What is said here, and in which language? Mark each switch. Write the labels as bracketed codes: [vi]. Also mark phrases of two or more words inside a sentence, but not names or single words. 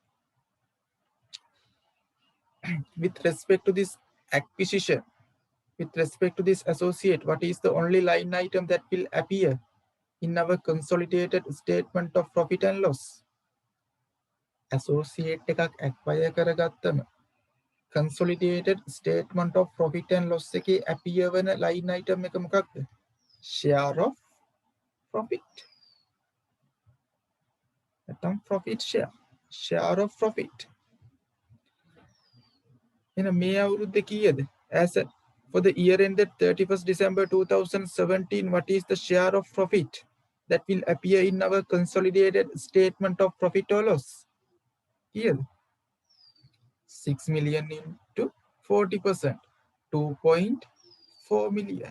[en] With respect to this acquisition, with respect to this associate, what is the only line item that will appear in our consolidated statement of profit and loss? [si] Associate එකක් acquire කරගත්තම [en] consolidated statement of profit and loss [si] එකේ appear වන [en] line item [si] එක මොකක්ද? [en] Share of profit. නැත්නම් profit share. Share of profit. [si] එහෙනම් මේ අවුරුද්ද කීයද? [en] As for the year ended 31st December 2017, what is the share of profit that will appear in our consolidated statement of profit or loss? Here, 6 million into 40%, 2.4 million.